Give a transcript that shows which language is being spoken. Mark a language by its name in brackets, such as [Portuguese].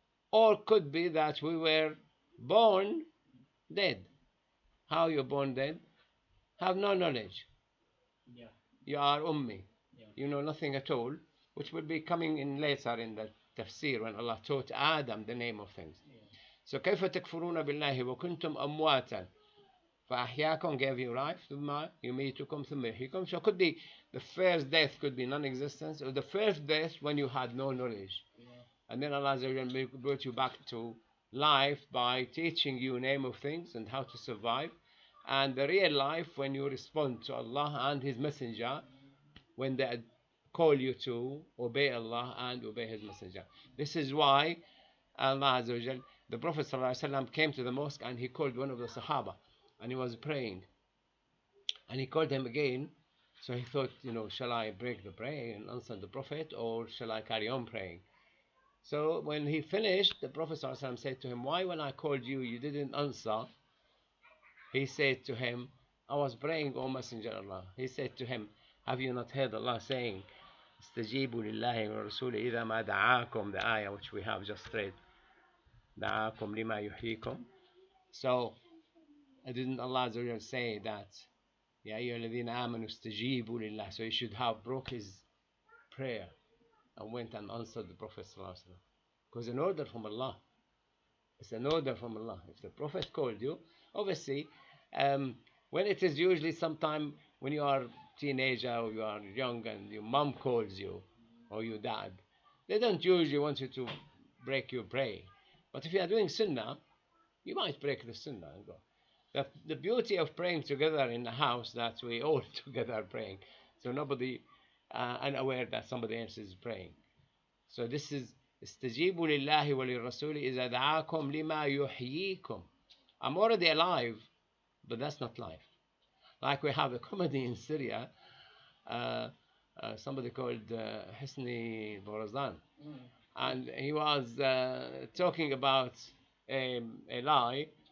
[English] Or could be that we were born dead. How you born dead? Have no knowledge. You are ummi. You know nothing at all, which will be coming in later in the tafsir when Allah taught Adam the name of things. [Arabic] So كيف تكفرون بالله وكنتم أمواتا فأحياكم, [English] gave you life, [Arabic] ثم يميتكم ثم يحييكم. [English] So it could be the first death could be non-existence, or the first death when you had no knowledge. And then Allah brought you back to life by teaching you name of things and how to survive. And the real life when you respond to Allah and His Messenger, when they call you to obey Allah and obey His Messenger. This is why Allah Azza wa Jal, the Prophet ﷺ came to the mosque and he called one of the Sahaba and he was praying. And he called him again. So he thought, shall I break the prayer and answer the Prophet, or shall I carry on praying? So when he finished, the Prophet ﷺ said to him, why when I called you, you didn't answer? He said to him, I was praying, O Messenger of Allah. He said to him, have you not heard Allah saying, [Arabic] استجيبوا لله ورسوله إذا ما دعاكم, [English] the ayah which we have just read, [Arabic] دعاكم لما يحييكم. [English] So didn't Allah say that, [Arabic] يا أيها الذين آمنوا استجيبوا لله? [English] So he should have broke his prayer and went and answered the Prophet ﷺ. Because an order from Allah. It's an order from Allah. If the Prophet called you, obviously, when it is usually sometime when you are teenager or you are young and your mom calls you or your dad, they don't usually want you to break your prayer. But if you are doing sunnah, you might break the sunnah and go. The beauty of praying together in the house, that we all together praying, so nobody unaware that somebody else is praying. So this is [Arabic] استجيبوا لله وللرسول إذا دعاكم لما يحييكم. [English] I'm already alive, but that's not life. Like we have a comedy in Syria, somebody called Husni Borazan, and he was talking about a lie.